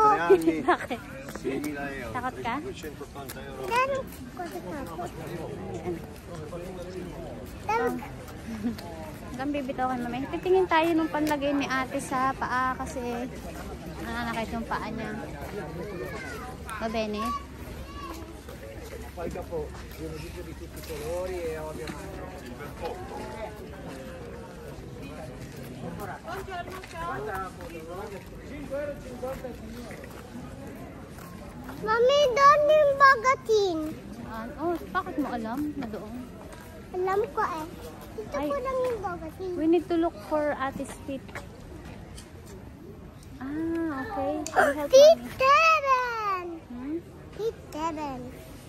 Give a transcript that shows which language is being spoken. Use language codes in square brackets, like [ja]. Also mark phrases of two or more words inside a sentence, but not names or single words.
[tl] Bakit? 6.000 euro, Takot ka? 280 euro. Pero ko takot. Pero Hanggang bibitaw ka naman. Titingin tayo nung panlagay ni ate sa paa kasi nananakit yung paa niya. [it] Babene? Poi dopo viene tutto di tutti i colori e ovviamente [tl] Mami, doon yung bagatin. Saan? Oh, bakit mo alam na doon? Alam ko eh. Dito Ay. ko lang yung bagatin. [en] We need to look for ate's feet. Ah, okay. You help Feet mommy. 7. Hmm? Feet 7.